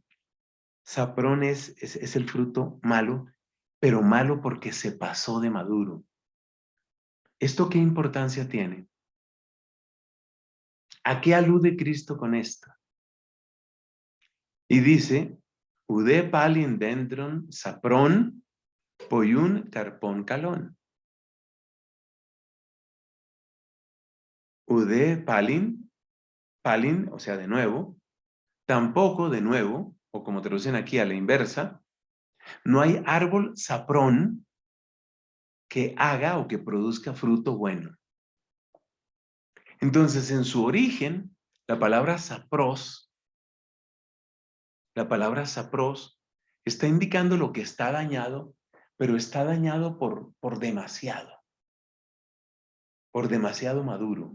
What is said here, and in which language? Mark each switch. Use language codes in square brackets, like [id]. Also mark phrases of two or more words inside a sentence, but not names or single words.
[es] Saprón es el fruto malo, pero malo porque se pasó de maduro. ¿Esto qué importancia tiene? ¿A qué alude Cristo con esto? Y dice, [el] Οὐδὲ πάλιν δένδρον σαπρὸν ποιοῦν καρπὸν καλόν. Οὐδὲ πάλιν, πάλιν, [es] o sea, de nuevo, tampoco de nuevo, o como traducen aquí a la inversa, no hay árbol saprón que haga o que produzca fruto bueno. Entonces, en su origen, la palabra sapros, está indicando lo que está dañado, pero está dañado por demasiado maduro.